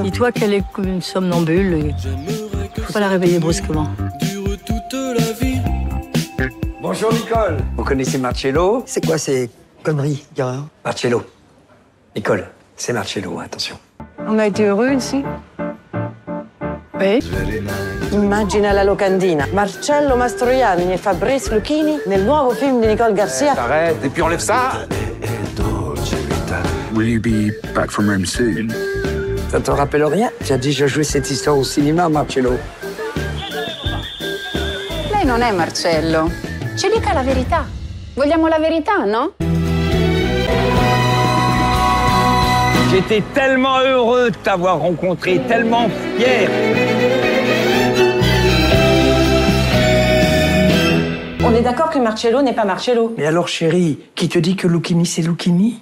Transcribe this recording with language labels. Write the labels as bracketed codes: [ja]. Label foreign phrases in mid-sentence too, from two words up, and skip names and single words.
[fr] Dis-toi qu'elle est comme une somnambule et faut pas la réveiller brusquement. Bonjour Nicole. Vous connaissez Marcello? C'est quoi ces conneries, Chiara? Marcello. Nicole, c'est Marcello, attention. On a été heureux ici. Oui. [it] Immagina la locandina. Marcello Mastroianni et Fabrice Lucchini nel nuovo film di Nicole Garcia. [fr] Arrête, et puis enlève ça. [en] Will you be back from Rome soon? [fr] Ça te rappelle rien? J'ai déjà joué cette histoire au cinéma, Marcello. [it] Lei non è Marcello. Ci dica la verità. Vogliamo la verità, no? [fr] J'étais tellement heureux de t'avoir rencontré, tellement fier. On est d'accord que Marcello n'est pas Marcello. Mais alors, chérie, qui te dit que Lucchini, c'est Lucchini?